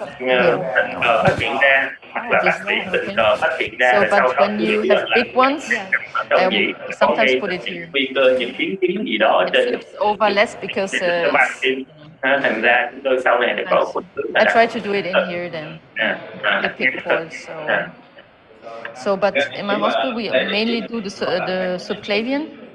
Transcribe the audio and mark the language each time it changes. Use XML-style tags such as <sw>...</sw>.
<vi>phát hiện ra hoặc là bác sĩ tình cờ phát hiện ra.</vi> <en>So, but when you have big ones, I sometimes put it here.</en> <vi>Nguy cơ những biến chứng gì đó trên</vi> <en>flips over less because</en> <vi>thành ra chúng tôi sau này có</vi> <en>I try to do it in here then. The big ports. So, but in my hospital we mainly do the subclavian.</en>